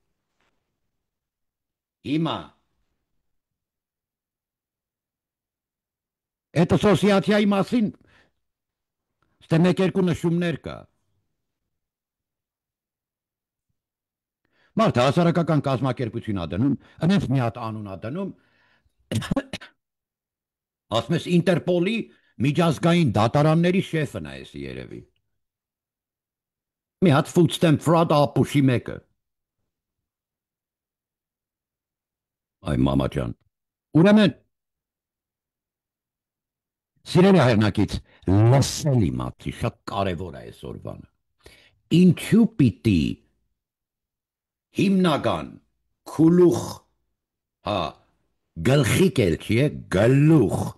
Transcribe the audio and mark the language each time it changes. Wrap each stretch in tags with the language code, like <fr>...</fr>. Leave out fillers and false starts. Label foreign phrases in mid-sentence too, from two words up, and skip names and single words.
<hy>Հիմա այդ ասոցիացիայի մասին ստե մեկ-երկու նշումներ կա։ Մարդը հասարակական կազմակերպություն ա դնում, այնց մի հատ անուն ա դնում, ասում ես Ինտերպոլի միջազգային դատարանների շեֆն է էսի երևի։ Մի հատ</hy> <en>food stamp fraud</en> <hy>ապուշի մեկը։ Այ մամա ջան։ Ուրեմն Սիրելի հայրենակից, լսել իմացի, շատ կարևոր է այսօր բանը։ Ինչու պիտի հիմնական քուլուխ, հա, գլխիկ էլ չի է, գլուխ,</hy>